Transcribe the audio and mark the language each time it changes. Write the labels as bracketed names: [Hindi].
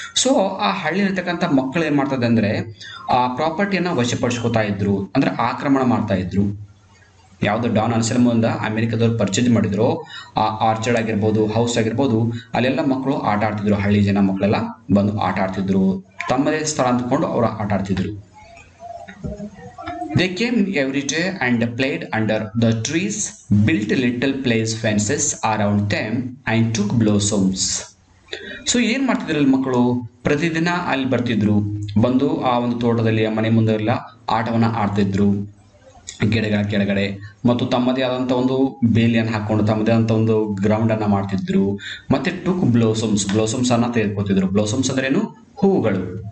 [Kannada] So ಆ ಹಳ್ಳಿ ಇರ್ತಕ್ಕಂಥ ಮಕ್ಕಳು ಏನು ಮಾಡ್ತದೆ ಅಂದರೆ ಆ ಪ್ರಾಪರ್ಟಿಯನ್ನು ವಶಪಡಿಸ್ಕೊತಾ ಇದ್ರು, ಅಂದರೆ ಆಕ್ರಮಣ ಮಾಡ್ತಾ ಇದ್ರು. ಯಾವುದು ಡಾನ್ ಅನ್ಸೆಲ್ಮೋದಿಂದ ಅಮೆರಿಕದವ್ರು ಪರ್ಚೇಸ್ ಮಾಡಿದ್ರು ಆ ಆರ್ಚರ್ಡ್ ಆಗಿರ್ಬೋದು, ಹೌಸ್ ಆಗಿರ್ಬೋದು, ಅಲ್ಲೆಲ್ಲ ಮಕ್ಕಳು ಆಟ ಆಡ್ತಿದ್ರು. ಹಳ್ಳಿ ಜನ ಮಕ್ಕಳೆಲ್ಲ ಬಂದು ಆಟ ಆಡ್ತಿದ್ರು, ತಮ್ಮದೇ ಸ್ಥಳ ಅಂದ್ಕೊಂಡು ಅವರು ಆಟ ಆಡ್ತಿದ್ರು. [English] They came every day and played under the trees, built little place fences around them and took blossoms. [Kannada] So ಏನು ಮಾಡ್ತಿದ್ರು ಅಲ್ಲಿ ಮಕ್ಕಳು? ಪ್ರತಿದಿನ ಅಲ್ಲಿ ಬರ್ತಿದ್ರು, ಬಂದು ಆ ಒಂದು ತೋಟದಲ್ಲಿ ಆ ಮನೆ ಮುಂದೆ ಎಲ್ಲ ಆಟವನ್ನು ಆಡ್ತಿದ್ರು ಗಿಡಗಳ ಕೆಳಗಡೆ, ಮತ್ತು ತಮ್ಮದೇ ಆದಂಥ ಒಂದು ಬೇಲಿಯನ್ನು ಹಾಕೊಂಡು ತಮ್ಮದೇ ಆದಂಥ ಒಂದು ಗ್ರೌಂಡನ್ನು ಮಾಡ್ತಿದ್ರು. ಮತ್ತೆ [English] took blossoms [Kannada] ಅನ್ನ ತೆಗೆದುಕೊತಿದ್ರು. ಬ್ಲೋಸಮ್ಸ್ ಅಂದ್ರೇನು? ಹೂವುಗಳು.